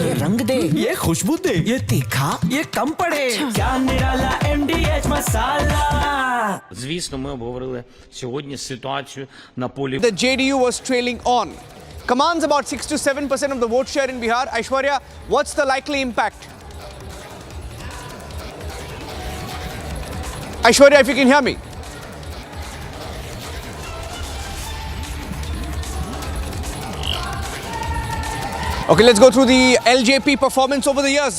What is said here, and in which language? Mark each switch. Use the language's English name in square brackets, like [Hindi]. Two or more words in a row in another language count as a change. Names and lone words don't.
[Hindi] ये रंग दे, ये खुशबू दे, ये तीखा, ये कम पड़े। क्या निराला MDH मसाला। [Ukrainian] Звісно, ми обговорили сьогодні ситуацію на полі. [English] The JDU was trailing on. Commands about 6 to 7% of the vote share in Bihar. Aishwarya, what's the likely impact? Aishwarya, if you can hear me. Okay, let's go through the LJP performance over the years.